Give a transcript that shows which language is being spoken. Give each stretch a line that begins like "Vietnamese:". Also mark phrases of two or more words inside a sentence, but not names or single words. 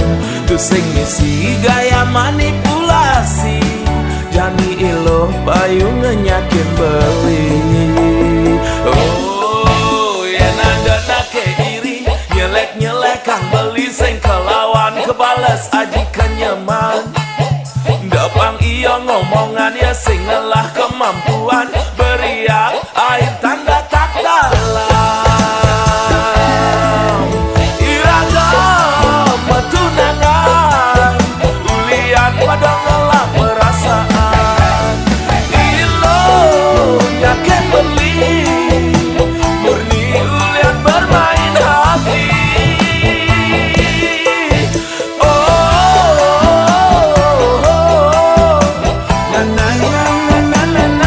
Balinese: Tu sing misi gaya manipulasi, jani ilo payu ngenyakin beli. Oh, yen ada nake iri, nyelek-nyelek kang beli sing kelawan kebales aji kenyaman. Dapang iya ngomongan ya sing lelah kemampuan,
Indonesian: beriak air tanda tak dalam
Balinese: iragam tunangan, ulian pada ngelak perasaan. Ilo nyaken beli, murni ulian
Indonesian: bermain hati. Oh, na na na na na